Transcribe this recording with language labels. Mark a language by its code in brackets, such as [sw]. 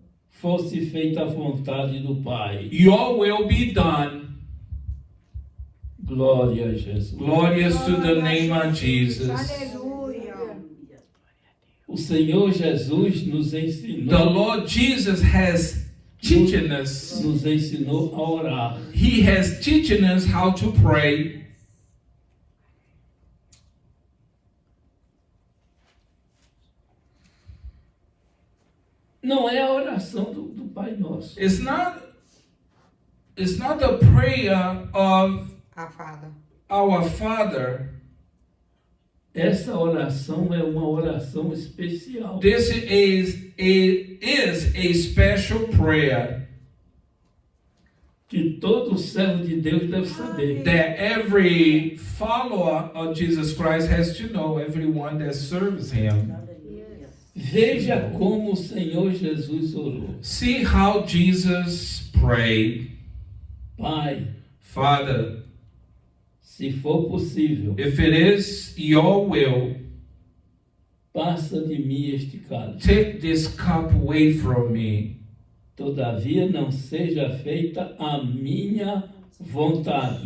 [pt] fosse feita a vontade do Pai. [en] your will be done. [pt] Glória a Jesus. [en] Glorious to the name of Jesus. [pt] Aleluia. O Senhor Jesus nos [en] The [pt] ensinou, [en] Lord Jesus has teaching us. [pt] nos ensinou a orar. [en] He has teaching us how to pray. [pt] Não é a oração do Pai Nosso. [en] It's not the prayer of [pt] A fada. [en] our Father. [pt] Essa oração é uma oração especial. [en] This is a special prayer [pt] Que todo servo de Deus deve saber. [en] that every follower of Jesus Christ has to know, everyone that serves him. [pt] Veja como o Senhor Jesus orou. [en] See how Jesus prayed. [pt] Pai, [en] Father, [pt] se for possível, [en] if it is your will, [pt] passa de mim este cálice. [en] take this cup away from me. [pt] Todavia não seja feita a minha vontade,